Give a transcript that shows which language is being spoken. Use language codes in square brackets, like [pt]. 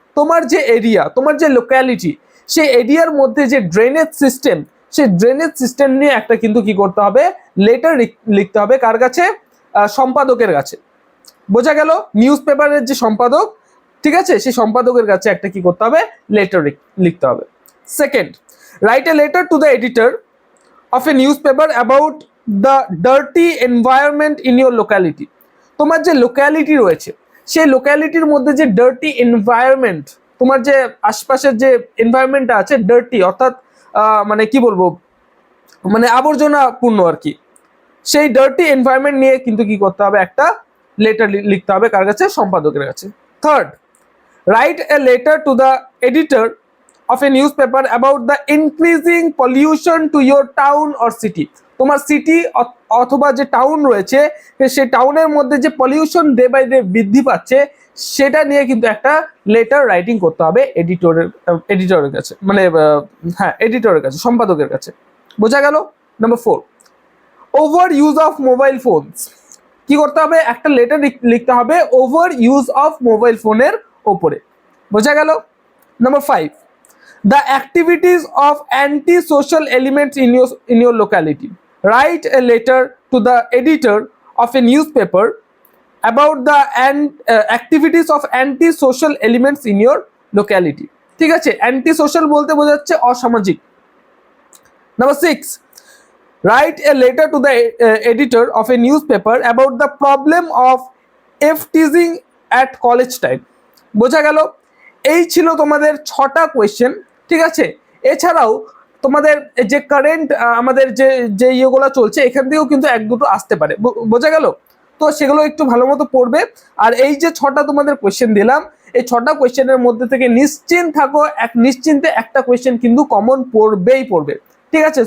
[bn] তোমার যে এরিয়া, তোমার যে লোক্যালিটি, সেই এরিয়ার মধ্যে যে ড্রেনেজ সিস্টেম, সেই ড্রেনেজ সিস্টেম নিয়ে একটা কিন্তু কি করতে হবে, লেটার লিখতে হবে। কার কাছে? সম্পাদকের কাছে। বোঝা গেল? নিউজ পেপারের যে সম্পাদক, ঠিক আছে, সেই সম্পাদকের কাছে একটা কি করতে হবে, লেটার লিখতে হবে। [en] Second, write a letter to the editor of a newspaper about the dirty environment in your locality. [bn] তোমার যে লোক্যালিটি রয়েছে, সেই লোক্যালিটির মধ্যে যে ডার্টি এনভায়রনমেন্ট, তোমার যে আশপাশের যে এনভায়রনমেন্টটা আছে ডার্টি, অর্থাৎ মানে কি বলবো, মানে আবর্জনাপূর্ণ আর কি, সেই ডার্টি এনভায়রনমেন্ট নিয়ে কিন্তু কি করতে হবে, একটা লেটার লিখতে হবে। কার কাছে? সম্পাদকের কাছে। [en] Third, write a letter to the editor of a newspaper about the increasing pollution to your town or city. [bn] তোমার সিটি অথবা যে টাউন রয়েছে, সেই টাউনের মধ্যে যে পলিউশন ডে বাই ডে বৃদ্ধি পাচ্ছে, সেটা নিয়ে কিন্তু একটা লেটার রাইটিং করতে হবে এডিটরের কাছে, মানে হ্যাঁ, এডিটরের কাছে, সম্পাদকের কাছে। বোঝা গেল? [en] Number 4, over use of mobile phones. [bn] কি করতে হবে? একটা লেটার লিখতে হবে ওভার ইউজ অফ মোবাইল ফোনের ওপরে। বোঝা গেল? [en] Number 5, the activities of anti-social elements in your locality. Write a letter to the editor of a newspaper about the activities of anti-social elements in your locality. [bn] ঠিক আছে, anti social বলতে বোঝাচ্ছে অসামাজিক। [en] Number 6, write a letter to the editor of a newspaper about the problem of teasing at college time. [bn] বোঝা গেল? এই ছিল তোমাদের 6টা কোয়েশ্চেন, ঠিক আছে। এছাড়াও তোমাদের যে কারেন্ট আমাদের যে ইয়েগুলো চলছে, এখান থেকেও কিন্তু 1-2টো আসতে পারে। বোঝা গেল? তো সেগুলো একটু ভালো মতো পড়বে। আর এই যে 6টা তোমাদের কোয়েশ্চেন দিলাম, এই 6টা কোয়েশ্চেনের মধ্যে থেকে নিশ্চিন্ত থাকো, নিশ্চিন্তে একটা কোয়েশ্চেন কিন্তু কমন পড়বেই পড়বে, ঠিক আছে।